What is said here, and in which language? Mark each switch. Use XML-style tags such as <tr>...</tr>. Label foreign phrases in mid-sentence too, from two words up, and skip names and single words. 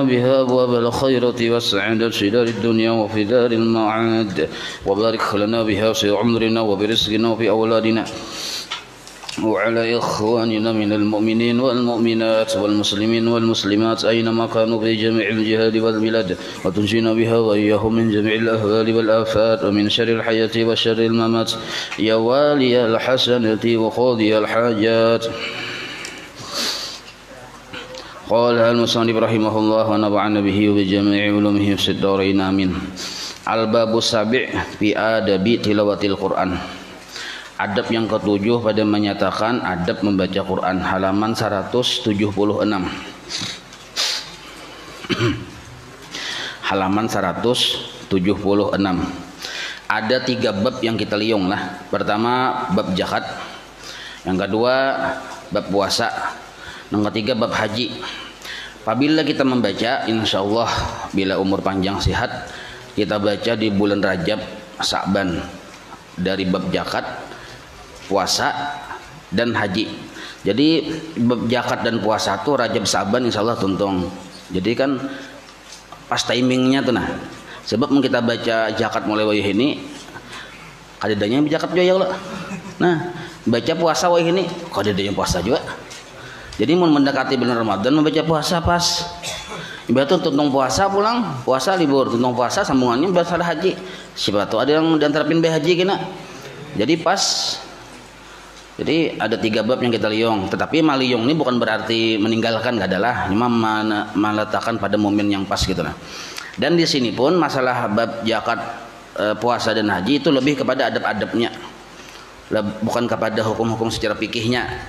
<ar>بها أبواب الخيرة والسعادة في دار الدنيا وفي دار المعاد وبارك لنا بها في عمرنا وبرزقنا وفي أولادنا وعلى إخواننا من المؤمنين والمؤمنات والمسلمين والمسلمات أينما كانوا في جميع الجهاد والبلاد وتنجينا بها وإياهم من جميع الأهوال والآفات ومن شر الحياة وشر الممات يا والي الحسنة وقاضي الحاجات. قال المصنف رحمه الله ونفعنا به وبجميع علومه في الدارين آمين. الباب السابع في آداب تلاوة القرآن.</ar> <id>Adab yang ketujuh pada menyatakan adab membaca Quran, halaman 176. Halaman 176. Ada 3 bab yang kita liung lah. Pertama bab zakat, yang kedua bab puasa, yang ketiga bab haji. Apabila kita membaca, insyaallah bila umur panjang sehat, kita baca di bulan Rajab, Sa'ban, dari bab zakat, puasa dan haji. Jadi bab zakat dan puasa tuh Rajab Saban insyaallah tuntung.</id> <bjn>Jadi kan pas timingnya tuh nah. Sebab mau kita baca zakat mulai wayah ini kadedanya zakat juga ya Allah. Nah, baca puasa wayah ini kadedanya puasa juga.</bjn> <id>Jadi mau mendekati bulan Ramadan membaca puasa pas.</id> <bjn>Ibarat tuntung puasa pulang, puasa libur, tuntung puasa sambungannya bahasa haji. Siapa tuh ada yang diantarapin haji kena.</bjn> <id>Jadi pas. Jadi ada 3 bab yang kita liung. Tetapi maliung ini bukan berarti meninggalkan, gak adalah, cuma meletakkan pada momen yang pas gitu nah. Dan di sini pun masalah bab zakat, puasa dan haji itu lebih kepada adab-adabnya, bukan kepada hukum-hukum secara fikihnya.</id>